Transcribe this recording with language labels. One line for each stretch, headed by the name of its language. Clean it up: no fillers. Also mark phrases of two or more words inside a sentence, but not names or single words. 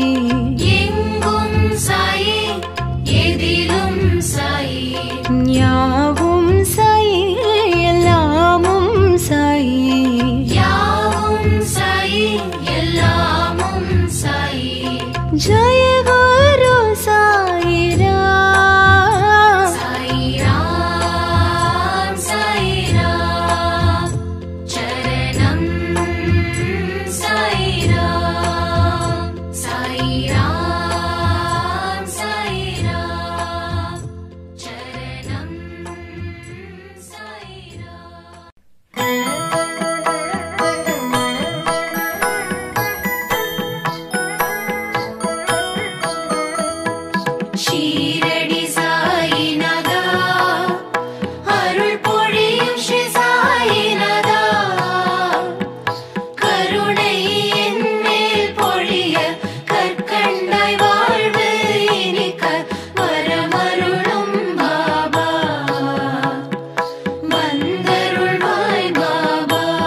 Tamil: எங்கும் சாயி எதிலும் சாயி, யாவும் சாயி எல்லாமும் சாயி, யாவும் சாயி எல்லாமும் சாயி।
Sanskrit: जय गुरु साई राम। साई राम चरणम साई राम। साई राम चरणम साई राम।
Tamil: ஷீரடி சாயிநாதா அருள் பொழியும் ஸ்ரீ சாயிநாதா, கருணை என் மேல் பொழிய கற்கண்டாய் வாழ்வு இனிக்க வரமருளும் பாபா, வந்தருள்வாய் பாபா।